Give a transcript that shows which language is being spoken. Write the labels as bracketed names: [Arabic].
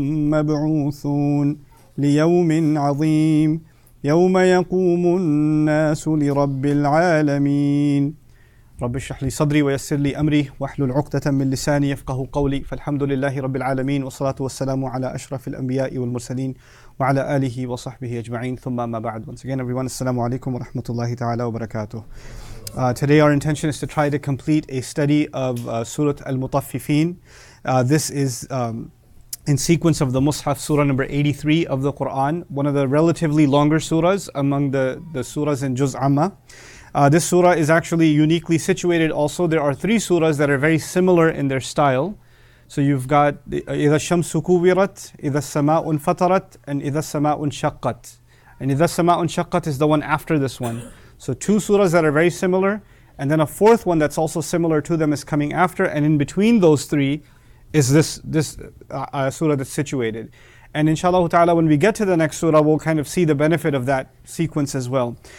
[Arabic] مبعوثون ليوم عظيم يوم يقوم الناس لرب العالمين رب اشرح لي صدري ويسر لي أمري واحلل عقدة من لساني يفقه قولي فالحمد لله رب العالمين والصلاة والسلام على أشرف الأنبياء والمرسلين وعلى آله وصحبه أجمعين ثم ما بعد. [English] Once again everyone, Assalamu alaikum wa rahmatullahi ta'ala wa barakatuh. Today our intention is to try to complete a study of Surat al-Muthaffifin. This is in sequence of the Mus'haf, Surah number 83 of the Quran, one of the relatively longer surahs among the surahs in Juz Amma. This surah is actually uniquely situated also. There are three surahs that are very similar in their style. So you've got [Arabic] إِذَا الشَّمْسُ كُوِّرَتْ إِذَا السَّمَاءُ انْفَطَرَتْ [English] and [Arabic] إِذَا السَّمَاءُ انشَقَّتْ. [English] And [Arabic] إِذَا السَّمَاءُ انشَقَّتْ [English] is the one after this one. So two surahs that are very similar, and then a fourth one that's also similar to them is coming after, and in between those three is this surah that's situated. And inshallah ta'ala, when we get to the next surah, we'll kind of see the benefit of that sequence as well.